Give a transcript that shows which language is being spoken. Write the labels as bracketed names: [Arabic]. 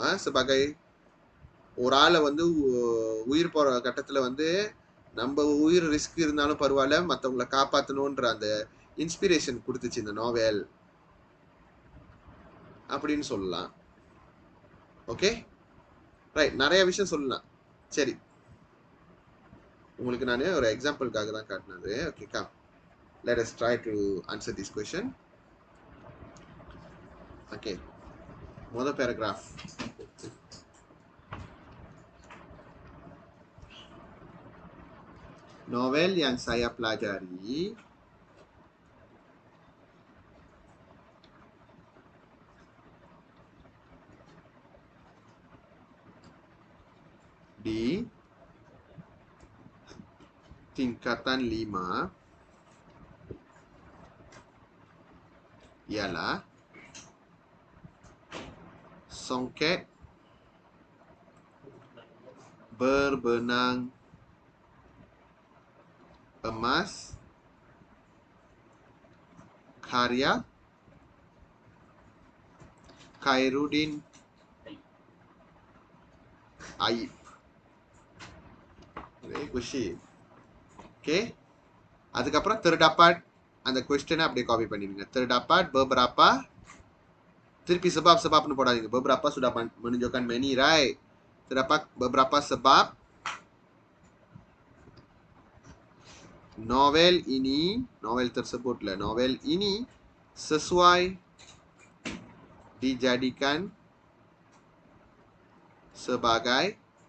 [Tamil] செபகை ஒரு ஆளை வந்து உயிர் போற கட்டத்துல வந்து நம்ம உயிர் ரிஸ்க் இருந்தாலும் பரவாயில்ல மற்றவங்களை காப்பாற்றணுன்ற அந்த இன்ஸ்பிரேஷன் கொடுத்துச்சு இந்த நாவல் அப்படின்னு சொல்லலாம். ஓகே ரைட், நிறைய விஷயம் சொல்லலாம். சரி உங்களுக்கு நான் ஒரு எக்ஸாம்பிளுக்காக தான் காட்டினது. [English] Okay come let us try to answer this question. [Tamil] Okay முதல் paragraph. [Malay] Novel yang saya pelajari di tingkatan 5 ialah Songket Berbenang Emas karya Khairuddin Aib. [English] Very good. [Tamil] Okay, அதுக்கப்புறம் terdapat அந்த கொஸ்டினை அப்படியே காப்பி பண்ணிடுங்க. [Malay] terdapat beberapa, [Tamil] திருப்பி sebab-sebabனு போடாதீங்க. [Malay] beberapa sudah menunjukkan [English] many, right? [Malay] terdapat beberapa sebab novel ini, novel tersebutlah, novel ini sesuai dijadikan sebagai